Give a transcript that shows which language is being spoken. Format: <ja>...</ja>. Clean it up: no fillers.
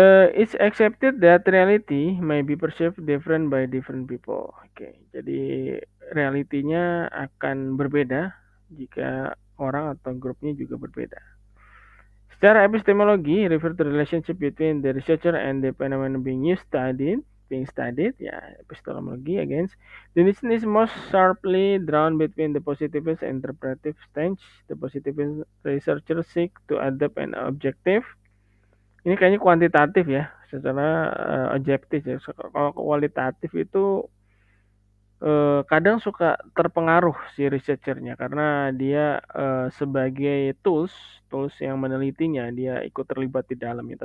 <en>It's accepted that reality may be perceived different by different people.</en> <id>Oke, jadi realitinya akan berbeda jika orang atau grupnya juga berbeda. Secara epistemologi,</id> <en>refer to relationship between the researcher and the phenomenon being studied, ya, epistemology against. The distinction is most sharply drawn between the positivist and interpretive stance. The positivist researcher seek to adapt an objective.</en> <id>Ini kayaknya kuantitatif ya, secara objektif ya. Kalau kualitatif itu kadang suka terpengaruh si researchernya karena dia sebagai tools yang menelitinya dia ikut terlibat di dalamnya.</id>